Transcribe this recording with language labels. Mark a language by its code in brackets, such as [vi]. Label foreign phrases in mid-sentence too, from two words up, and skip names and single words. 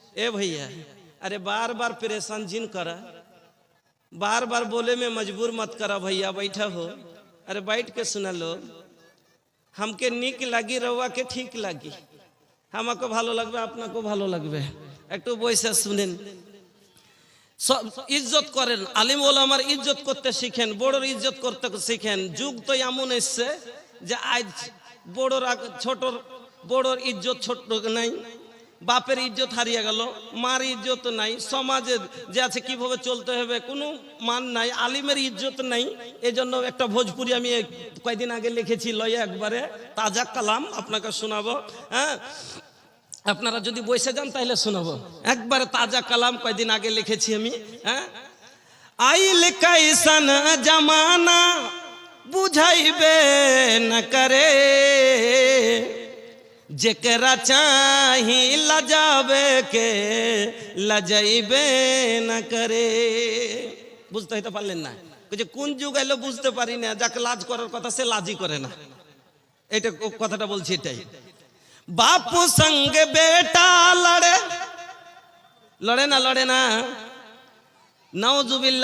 [bho] ए भैया, अरे बार बार परेशान जिन करा, बार बार बोले में मजबूर मत करा भैया, बैठा हो। अरे बैठ के सुना लो, हमके नीक लगी रहुआ के ठीक लगी, [bn] হামকো ভালো লাগবে আপনা কো ভালো লাগবে, [bho] एक [bn] বইসা শুনেন। ইজ্জত করেন, আলিম ওলামার ইজ্জত করতে শিখেন, বড়র ইজ্জত করতে শিখেন। যুগ তো এমন এসছে যে আজ বড়র ছোটর, বড়র ইজ্জত ছোট নাই, বাপের ইজ্জত হারিয়ে গেল, মার ইজ্জত নাই, সমাজে যে আছে কিভাবে চলতে হবে কোনো মান নাই, আলিমের ইজ্জত নাই। এই জন্য একটা ভোজপুরি আমি কয়েকদিন আগে লিখেছি, লয়ে একবারে তাজা কালাম আপনাকে শোনাবো। হ্যাঁ, আপনারা যদি বসে যান তাহলে শোনাবো, একবারে তাজা কালাম কয়েকদিন আগে লিখেছি আমি। [bho] হ্যাঁ, आइल कइसन जमाना बुझाइबे ना करे, जेकरा चाही लजावे के लजाइबे न करे। [bn] বুঝতে হইতে পারলেন না, কোন যুগ এলো বুঝতে পারি না, যাকে লাজ করার কথা সে লাজই করে না, এটা কথাটা বলছি এটাই। [bho] बापू संगे बेटा लड़े, लड़े ना, लड़े ना, নাউজুবিল্লাহ।